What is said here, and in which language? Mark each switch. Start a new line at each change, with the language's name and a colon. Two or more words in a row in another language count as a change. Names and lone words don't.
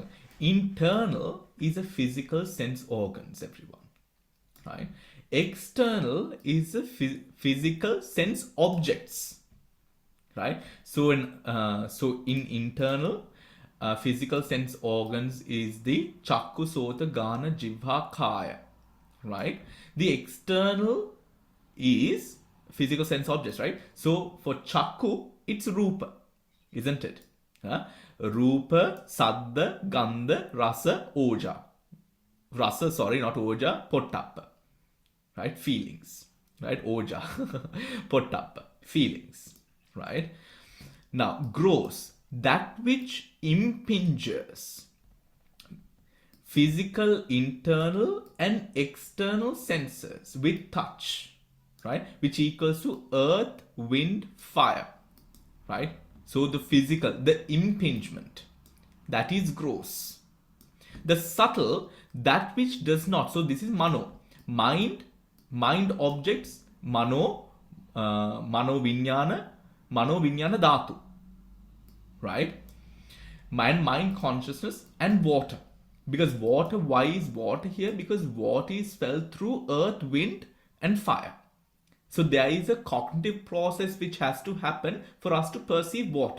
English: Internal is a physical sense organs, everyone, right? External is a physical sense objects, right? So in internal, physical sense organs is the
Pali: chakku, sota, gana, jivha, kaya,
English: right? The external is physical sense objects, right? So for chakku, it's rupa, isn't it?
Pali: Rupa, saddha, gandha, rasa, oja. Rasa,
English: sorry, not oja, pottappa, right? Feelings, right?
Pali: Oja, pottappa,
English: feelings, right? Now, gross, that which impinges physical internal and external senses with touch, right, which equals to earth, wind, fire, right? So the physical, the impingement, that is gross. The subtle, that which does not. So this is mano, mind objects,
Pali: mano vinyana dhatu,
English: right? Mind consciousness, and water. Because water, why is water here? Because water is felt through earth, wind, and fire. So there is a cognitive process which has to happen for us to perceive water.